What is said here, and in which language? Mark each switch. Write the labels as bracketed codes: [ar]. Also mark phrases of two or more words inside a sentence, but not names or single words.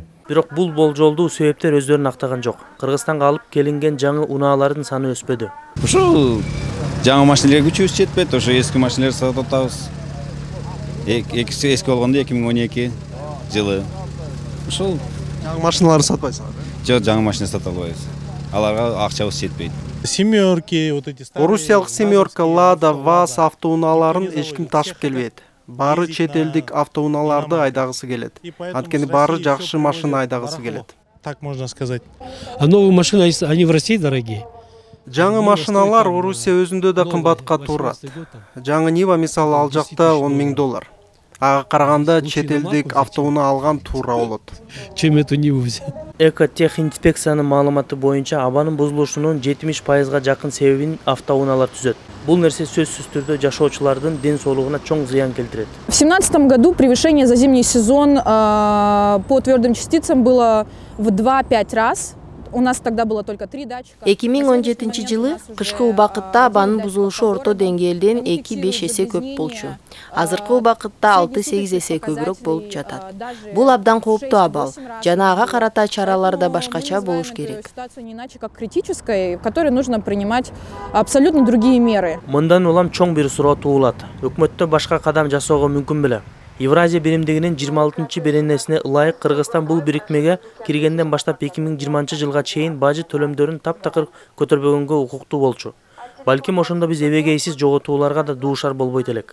[ky] Бирок бул болжолдуу себептер өздөрүн актаган жок. Кыргызстанга алып келинген жаңы унаалардын саны өспөдү. Ушул жаңы машиналарга күчүбүз жетпейт, ошо эски машиналарды сатып атабыз. Эски болгондо 2012 жылы. Ушул Жаңы машиналарды сатпайсыңар? Жок, жаңы машина сата албайбыз. Аларга акчабыз жетпейт. [ru] Семерки, вот эти старые. [ky] Орусиялык семерка, Лада, ВАЗ автоунааларын эч ким ташып келбейт. Баары чет элдик автоунааларды айдагысы келет. Анткени баары жакшы машина айдагысы келет. [ru] Так можно сказать. А новые машины, они в России дорогие? [ky] Жаңы машиналар Орусия өзүндө да кымбатка турат. Жаңы Нива мисалы ал жакта $10,000. Ага караганда чет элдик автоунаа алган туура болот. [ru] Чем эту Ниву взять? [ky] Экотехинспекциянын маалыматы боюнча абанын бузулушунун 70%га жакын себебин автоунаалар түзөт. Бул нерсе сөзсүз түрдө жашоочулардын ден соолугуна чоң зыян келтирет. [ru] В 2017 году превышение за зимний сезон по твердым частицам было в 2-5 раз. У нас тогда было только 3 датчика. [ky] 2017 жылы кышкы убакытта абанын бузулушу орто деңгээлден 2-5 эсе көп болчу. Азыркы убакытта 6-8 эсе көбүрөөк болуп жатат. Бул абдан кооптуу абал. Жана ага карата чаралар да башкача болуш керек. [ru] Ситуация не иначе как критическая, в которой нужно принимать абсолютно другие меры. [ky] Мындан улам чоң бир суроо туулат. Өкмөттө башка кадам жасоого мүмкүн беле? Евразия биримдигинин 26-чы беренесине ылайык Кыргызстан бул бирикмеге киргенден баштап 2020 жылга чейин бажы төлөмдөрүн таптакыр көтөрбөгөнгө укуктуу болчу. Балким ошондо биз эбегейсиз жоготууларга да дуушар болбойт элек.